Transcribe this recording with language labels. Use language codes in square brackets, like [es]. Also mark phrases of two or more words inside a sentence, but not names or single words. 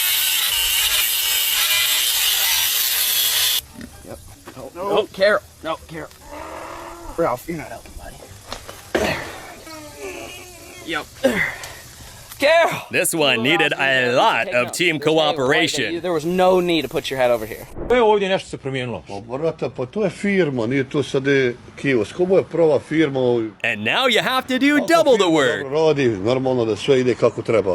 [en] Yep. Oh, no, Carol. No, Carol. Ralph, you're not helping, buddy. There. Yep. Carol! This one needed a lot of team cooperation. There was no need to put your head over here. [hr] Ovdje nešto se promijenilo. Brate, pa to je firma, nije to sad kiosk. Ovo je prva firma. [en] And now you have to do double the work. [hr] Radi, normalno da sve ide kako treba.